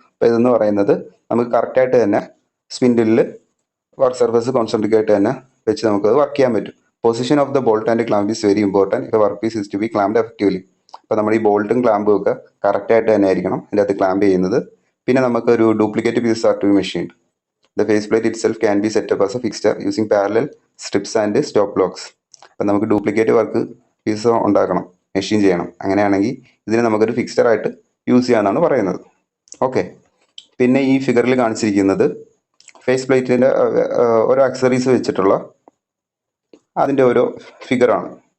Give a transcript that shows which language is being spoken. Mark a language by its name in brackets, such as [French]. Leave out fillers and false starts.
[Malayalam] അപ്പോൾ ഇതെന്ന് പറയുന്നത് നമുക്ക് കറക്റ്റായിട്ട് തന്നെ സ്പിൻഡിലിൽ വർക്ക് സർഫേസ് കോൺസെൻട്രിക് ആയിട്ട് തന്നെ വെച്ച് നമുക്കത് വർക്ക് ചെയ്യാൻ പറ്റും. [English] Position of the bolt and clamp is very important if work piece is to be clamped effectively. [Malayalam] അപ്പോൾ നമ്മൾ ഈ ബോൾട്ടും ക്ലാമ്പും ഒക്കെ കറക്റ്റായിട്ട് തന്നെ ആയിരിക്കണം ഇതിൻ്റെ അകത്ത് ക്ലാമ്പ് ചെയ്യുന്നത്. പിന്നെ നമുക്കൊരു [English] Duplicate pieces are to be machined. The faceplate itself can be set up as a fixture using parallel strips and stop blocks. [Malayalam] അപ്പം നമുക്ക് ഡ്യൂപ്ലിക്കേറ്റ് വർക്ക് പീസ് ഉണ്ടാക്കണം, മെഷീൻ ചെയ്യണം. അങ്ങനെയാണെങ്കിൽ ഇതിനെ നമുക്കൊരു ഫിക്സ്ചറായിട്ട് യൂസ് ചെയ്യാമെന്നാണ് പറയുന്നത്. ഓക്കെ, പിന്നെ ഈ ഫിഗറിൽ കാണിച്ചിരിക്കുന്നത് ഫേസ് പ്ലേറ്റിൻ്റെ ഓരോ ആക്സസറീസ് വെച്ചിട്ടുള്ള അതിൻ്റെ ഓരോ ഫിഗറാണ്.